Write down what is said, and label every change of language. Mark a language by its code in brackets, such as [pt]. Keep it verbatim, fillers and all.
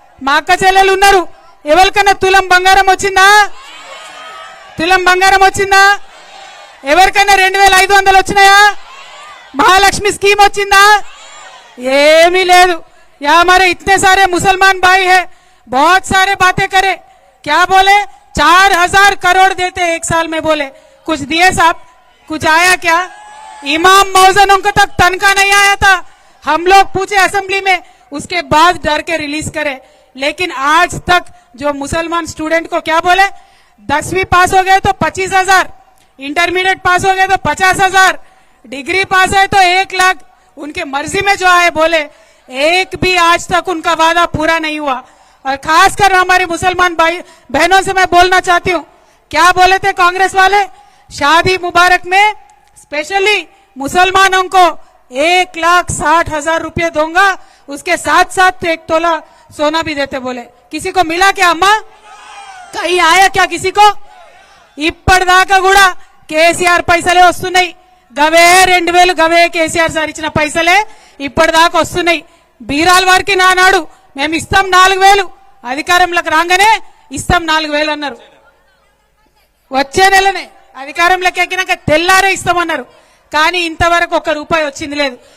[te] మా అక్క చెల్లెలు ఉన్నారు, ఎవరికన్నా తులం బంగారం వచ్చిందా? తులం బంగారం వచ్చిందా? ఎవరికైనా రెండు వేల ఐదు వందలు వచ్చినాయా? మహాలక్ష్మి స్కీమ్ వచ్చిందా? ఏమీ లేదు. [hi] యా మరే ఇతనే సారే ముసల్మాన్ భాయ్ హే, బహుత్ సారే బాతే కరే, క్యా బోలే, चार हजार करोड़ देते एक साल में, बोले कुछ दिए साहब, कुछ आया क्या? इमाम मौजनों को तक तनखा नहीं आया था, हम लोग पूछे असेंबली में, उसके बाद डर के रिलीज करे। लेकिन आज तक जो मुसलमान स्टूडेंट को क्या बोले, दसवीं पास हो गए तो पच्चीस हजार, इंटरमीडिएट पास हो गए तो पचास हजार, डिग्री पास है तो एक लाख, उनके मर्जी में जो आए बोले, एक भी आज तक उनका वादा पूरा नहीं हुआ। और खासकर हमारे मुसलमान भाई बहनों से मैं बोलना चाहती हूँ, क्या बोले थे कांग्रेस वाले, शादी मुबारक में स्पेशली मुसलमानों को एक लाख साठ हजार रुपये दूंगा, उसके साथ साथ एक तोला सोना भी देते बोले। किसी को मिला क्या अम्मा? कहीं आया क्या किसी को? [te] ఇప్పటిదాకా కూడా కేసీఆర్ పైసలే వస్తున్నాయి, గవే రెండు వేలు గవే కేసీఆర్ సార్ ఇచ్చిన పైసలే ఇప్పటిదాకా వస్తున్నాయి. బీరాల వారికి నానాడు మేము ఇస్తాం నాలుగు వేలు, అధికారంలోకి రాగానే ఇస్తాం నాలుగు వేలు అన్నారు, వచ్చే నెలనే అధికారంలోకి ఎక్కినాక తెల్లారే ఇస్తామన్నారు, కానీ ఇంతవరకు ఒక్క రూపాయి వచ్చింది లేదు.